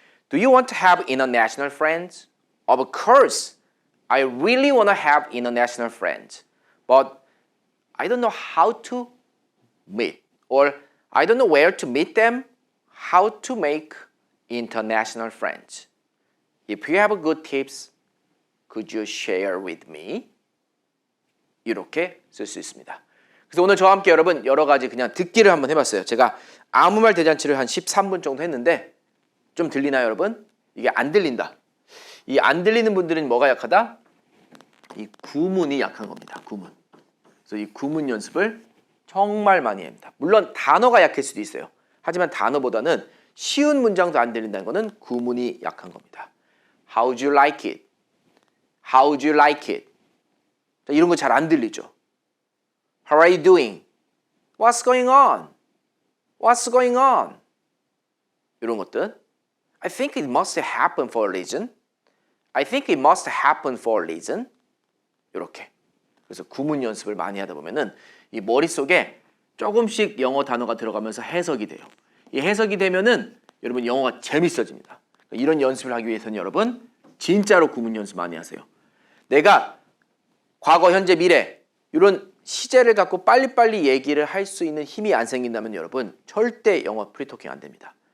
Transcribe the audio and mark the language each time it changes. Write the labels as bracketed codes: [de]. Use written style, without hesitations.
[en] Do you want to have international friends? Of course, I really want to have international friends, but I don't know how to meet, or I don't know where to meet them, how to make international friends. If you have good tips, could you share with me? [ko] 이렇게 쓸 수 있습니다. 그래서 오늘 저와 함께 여러분 여러 가지 그냥 듣기를 한번 해봤어요. 제가 아무 말 대잔치를 한 13분 정도 했는데 좀 들리나요, 여러분? 이게 안 들린다. 이 안 들리는 분들은 뭐가 약하다? 이 구문이 약한 겁니다. 구문. 그래서 이 구문 연습을 정말 많이 해야 합니다. 물론 단어가 약할 수도 있어요. 하지만 단어보다는 쉬운 문장도 안 들린다는 것은 구문이 약한 겁니다. [en] How'd you like it? How'd you like it? [ko] 이런 거 잘 안 들리죠. [en] How are you doing? What's going on? What's going on? [ko] 이런 것들. [en] I think it must happen for a reason. I think it must happen for a reason. [ko] 이렇게. 그래서 구문 연습을 많이 하다 보면은 이 머릿속에 조금씩 영어 단어가 들어가면서 해석이 돼요. 이 해석이 되면은 여러분 영어가 재밌어집니다. 이런 연습을 하기 위해서는 여러분 진짜로 구문 연습 많이 하세요. 내가 과거, 현재, 미래 이런 시제를 갖고 빨리빨리 얘기를 할 수 있는 힘이 안 생긴다면 여러분 절대 영어 프리토킹 안 됩니다.